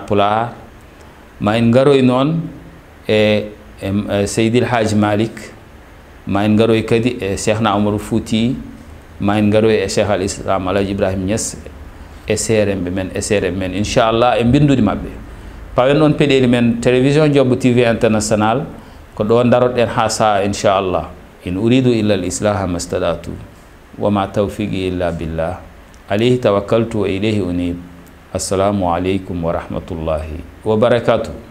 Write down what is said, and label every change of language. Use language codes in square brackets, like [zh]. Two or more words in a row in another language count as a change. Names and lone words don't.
[ff] pular ma en garoy noon e seydil haji malik ma en garoy kadi e cheikhna omarou fouti ma en garoy e cheikh al islam alaji ibrahima niass e seremɓe men e seremɓe men inchallah e bindude mabɓe pawen on peɗeli men télévision Jobbo TV international ko ɗo daroɗen ha saha inchallah [ar] إن أريد إلا الإصلاح ما استطعت وما توفيقي إلا بالله عليه توكلت وإليه أنيب. السلام عليكم ورحمة الله وبركاته.